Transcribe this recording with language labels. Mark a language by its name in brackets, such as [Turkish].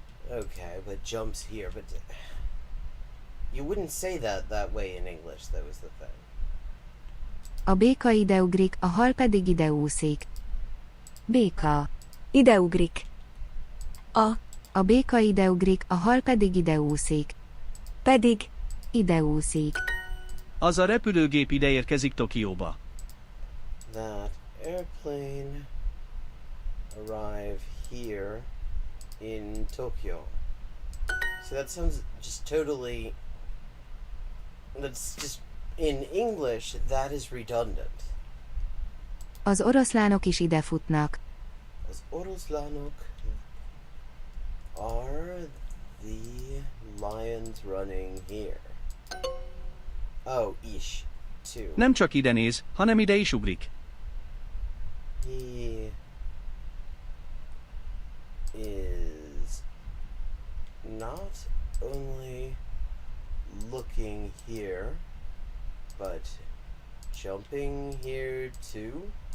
[English] Okay, but jumps here, but you wouldn't say that way in English, that was the thing. [Hungarian] A béka ideugrik, a hal pedig ideúszik. Béka. Ideugrik. A béka ideugrik, a hal pedig ideúszik. Pedig Ideúszik. Az a repülőgép ide érkezik Tokióba. [English] That airplane arrive here in Tokyo. See, that sounds just totally... That's just... In English, that is redundant. [Hungarian] Az oroszlánok is ide futnak. Az oroszlánok [English] are the lions running here. Oh, is, too. [Hungarian] Nem csak ide néz, hanem ide is ugrik. [English] He is not only looking here, but jumping here too.